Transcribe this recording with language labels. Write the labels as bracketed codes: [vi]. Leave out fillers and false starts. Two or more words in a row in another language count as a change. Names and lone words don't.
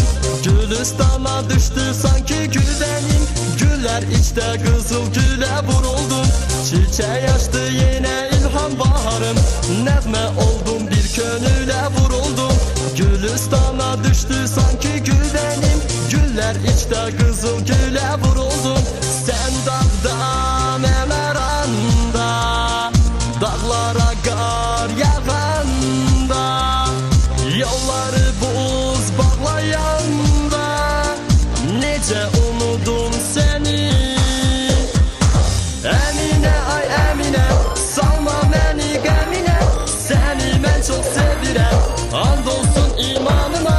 [tr] Gülistana düştü sanki güzelim, güller içte kızıl güle vuruldum. Çiçeği açtı yine ilham baharım, [az] nəğmə oldum [tr] bir gönüle vuruldum. Gülistana düştü sanki güzelim, güller içte kızıl güle vuruldum. [az] Sen dağda mən aranda, dağlara qar yağanda, yolları buz bağlayanda, necə unudum səni. Əminə ay əminə, salma məni qəminə, səni mən çox sevirəm, and olsun imanıma.